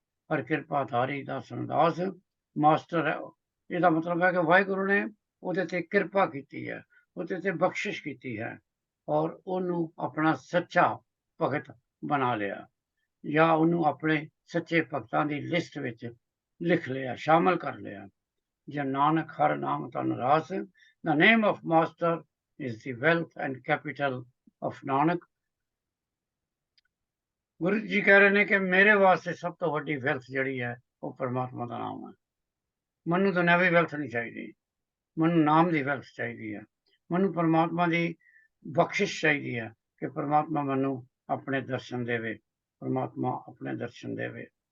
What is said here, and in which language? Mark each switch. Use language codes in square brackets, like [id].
[pa] ਪਰ ਕਿਰਪਾ ਧਾਰੀ ਦਾਸਨ ਦਾਸ, ਮਾਸਟਰ ਹੈ, ਇਹਦਾ ਮਤਲਬ ਹੈ ਕਿ ਵਾਹਿਗੁਰੂ ਨੇ ਉਹਦੇ ਤੇ ਕਿਰਪਾ ਕੀਤੀ ਹੈ, ਉਹਦੇ ਤੇ ਬਖਸ਼ਿਸ਼ ਕੀਤੀ ਹੈ, ਔਰ ਉਹਨੂੰ ਆਪਣਾ ਸੱਚਾ ਭਗਤ ਬਣਾ ਲਿਆ, ਜਾਂ ਉਹਨੂੰ ਆਪਣੇ ਸੱਚੇ ਭਗਤਾਂ ਦੀ ਲਿਸਟ ਵਿੱਚ ਲਿਖ ਲਿਆ, ਸ਼ਾਮਲ ਕਰ ਲਿਆ। ਜਨ ਨਾਨਕ ਹਰ ਨਾਮ ਤਨ ਰਾਸ, [en] the name of master is the wealth and capital of Nanak. [pa] Guru ji ਕਹਿ ਰਹੇ ਨੇ ਕਿ ਮੇਰੇ ਵਾਸਤੇ ਸਭ ਤੋਂ ਵੱਡੀ ਵੈਲਥ ਜਿਹੜੀ ਹੈ ਉਹ ਪਰਮਾਤਮਾ ਦਾ ਨਾਮ ਹੈ। ਮੈਨੂੰ ਤਾਂ ਨਵੀਂ ਵੈਲਥ ਨਹੀਂ ਚਾਹੀਦੀ, ਮੈਨੂੰ ਨਾਮ ਦੀ ਵੈਲਥ ਚਾਹੀਦੀ ਹੈ, ਮੈਨੂੰ ਪਰਮਾਤਮਾ ਦੀ ਬਖਸ਼ਿਸ਼ ਚਾਹੀਦੀ ਹੈ ਕਿ ਪਰਮਾਤਮਾ ਮੈਨੂੰ ਆਪਣੇ ਦਰਸ਼ਨ ਦੇਵੇ, ਪਰਮਾਤਮਾ ਆਪਣੇ ਦਰਸ਼ਨ ਦੇਵੇ।